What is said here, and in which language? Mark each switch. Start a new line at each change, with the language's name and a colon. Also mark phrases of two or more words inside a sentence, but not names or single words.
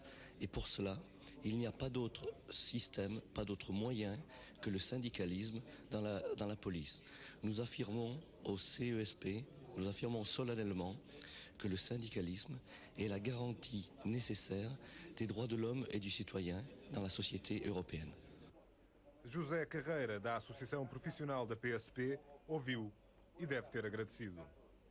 French: Et pour cela, il n'y a pas d'autre système, pas d'autre moyen que le syndicalisme dans la police. Nous affirmons au CESP, nous affirmons solennellement que le syndicalisme est la garantie nécessaire des droits de l'homme et du citoyen dans la société européenne.
Portuguese: José Carreira, da Associação Profissional da PSP, ouviu e deve ter agradecido.